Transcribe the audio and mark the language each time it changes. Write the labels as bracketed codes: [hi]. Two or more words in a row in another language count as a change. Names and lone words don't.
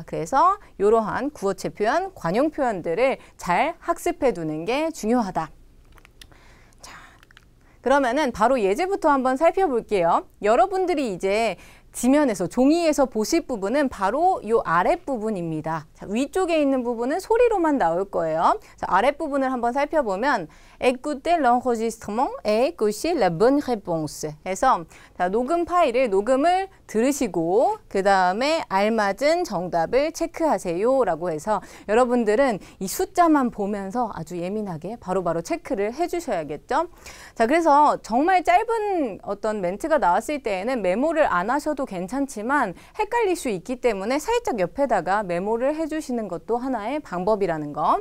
[ko] 그래서 이러한 구어체 표현, 관용 표현들을 잘 학습해 두는 게 중요하다. 그러면은 바로 예제부터 한번 살펴볼게요. 여러분들이 이제 지면에서 종이에서 보실 부분은 바로 이 아랫부분입니다. 자, 위쪽에 있는 부분은 소리로만 나올 거예요. 자, 아랫부분을 한번 살펴보면 [fr] Écoutez l'enregistrement et cocher la bonne réponse [ko] 해서 자, 녹음을 들으시고 그 다음에 알맞은 정답을 체크하세요 라고 해서 여러분들은 이 숫자만 보면서 아주 예민하게 바로바로 체크를 해주셔야겠죠. 자, 그래서 정말 짧은 어떤 멘트가 나왔을 때에는 메모를 안 하셔도 괜찮지만 헷갈릴 수 있기 때문에 살짝 옆에다가 메모를 해주시는 것도 하나의 방법이라는 거.